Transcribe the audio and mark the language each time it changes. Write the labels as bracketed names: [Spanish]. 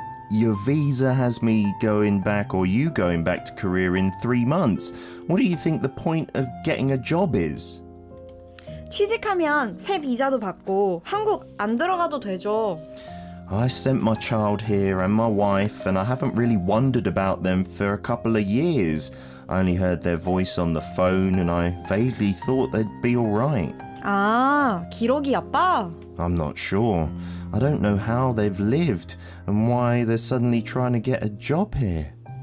[English] your visa has me going back or you going back to Korea in 3 months. What do you think the point of getting a job is? [Korean] 취직하면 새 비자도 받고 한국 안 들어가도 되죠. [English] I sent my child here and my wife, and I haven't really wondered about them for a couple of years. I only heard their voice on the phone and I vaguely thought they'd be all right. [Korean] 아, 기러기 아빠? [English] I'm not sure. I don't know how they've lived and why they're suddenly trying to get a job here.